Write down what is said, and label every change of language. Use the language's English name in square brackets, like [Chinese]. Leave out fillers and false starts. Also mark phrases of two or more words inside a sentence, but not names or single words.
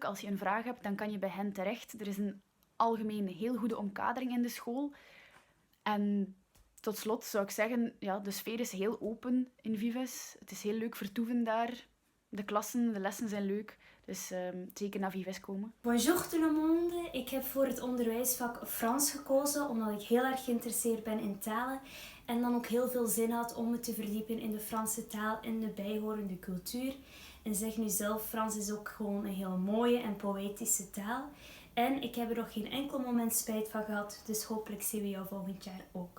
[Dutch] Als je een vraag hebt, dan kan je bij hen terecht. Er is een algemeen heel goede omkadering in de school. En tot slot zou ik zeggen, ja, de sfeer is heel open in Vives. Het is heel leuk vertoeven daar. De klassen, de lessen zijn leuk. Dus zeker naar Vives komen. [French] Bonjour tout le monde. [Dutch] Ik heb voor het onderwijsvak Frans gekozen omdat ik heel erg geïnteresseerd ben in talen. En dan ook heel veel zin had om me te verdiepen in de Franse taal en de bijhorende cultuur. En zeg nu zelf, Frans is ook gewoon een heel mooie en poëtische taal. En ik heb er nog geen enkel moment spijt van gehad, dus hopelijk zien we jou volgend jaar ook.